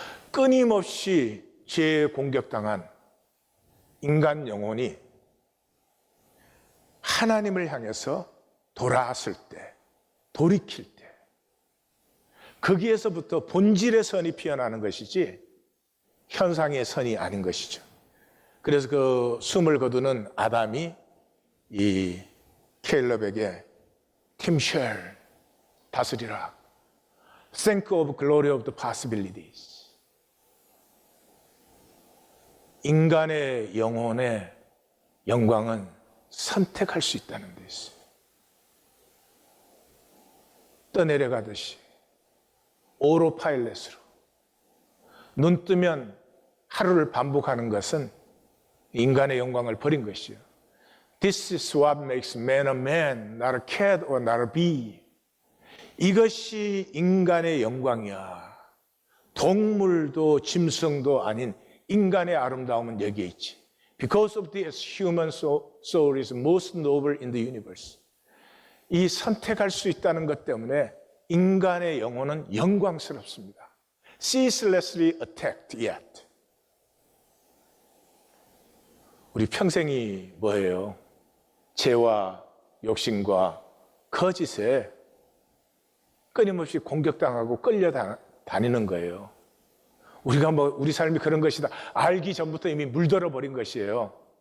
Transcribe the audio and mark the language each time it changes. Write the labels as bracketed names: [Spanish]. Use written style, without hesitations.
[Korean] 끊임없이 죄에 공격당한 인간 영혼이 하나님을 향해서 돌아왔을 때, 돌이킬 때, 거기에서부터 본질의 선이 피어나는 것이지 현상의 선이 아닌 것이죠. 그래서 그 숨을 거두는 아담이 이 켈럽에게 팀쉘 다스리라. [English] Think of glory of the possibilities. [Korean] 인간의 영혼의 영광은 선택할 수 있다는 데 있어요. 떠내려가듯이 오로파일렛으로 눈 뜨면 하루를 반복하는 것은 인간의 영광을 버린 것이요. [English] This is what makes man a man, not a cat or not a bee. [Korean] 이것이 인간의 영광이야. 동물도 짐승도 아닌 인간의 아름다움은 여기에 있지. [English] Because of this, human soul is most noble in the universe. [Korean] 이 선택할 수 있다는 것 때문에 인간의 영혼은 영광스럽습니다. [English] Ceaselessly attacked yet. [Korean] 우리 평생이 뭐예요? 죄와 욕심과 거짓에 끊임없이 공격당하고 끌려다니는 거예요. 우리가 우리 삶이 그런 것이다 알기 전부터 이미 물들어 버린 것이에요.